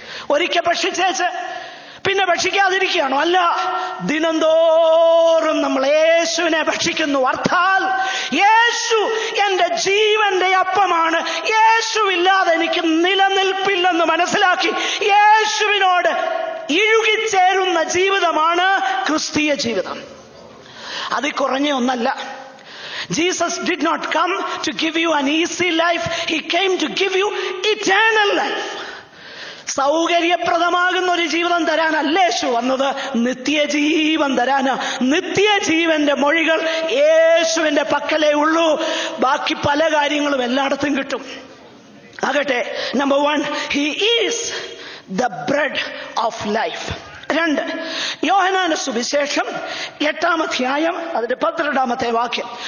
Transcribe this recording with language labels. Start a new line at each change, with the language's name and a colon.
Malayalam: ഒരിക്കൽ ഭക്ഷിച്ചേച്ച് പിന്നെ ഭക്ഷിക്കാതിരിക്കുകയാണോ? അല്ല, ദിനംതോറും നമ്മൾ യേശുവിനെ ഭക്ഷിക്കുന്നു. അർത്ഥാൽ യേശു എന്റെ ജീവന്റെ അപ്പമാണ്. യേശുവില്ലാതെ എനിക്ക് നിലനിൽപ്പില്ലെന്ന് മനസ്സിലാക്കി യേശുവിനോട് ഇഴുകിച്ചേരുന്ന ജീവിതമാണ് ക്രിസ്തീയ ജീവിതം. അതിൽ കുറഞ്ഞ ഒന്നല്ല.
English: Jesus did not come to give you an easy life. He came to give you eternal life.
Malayalam: സൗകര്യപ്രദമാകുന്ന ഒരു ജീവിതം തരാനല്ല യേശു വന്നത്, നിത്യജീവൻ തരാന്. നിത്യജീവന്റെ മൊഴികൾ യേശുവിന്റെ പക്കലേ ഉള്ളൂ. ബാക്കി പല കാര്യങ്ങളും എല്ലായിടത്തും കിട്ടും. ആകട്ടെ,
English: Number 1, he is the bread of life.
Malayalam: 2, യോഹന്നാന്റെ സുവിശേഷം 8-ാം അധ്യായം അതിന്റെ 12-ാമത്തെ വാക്യം.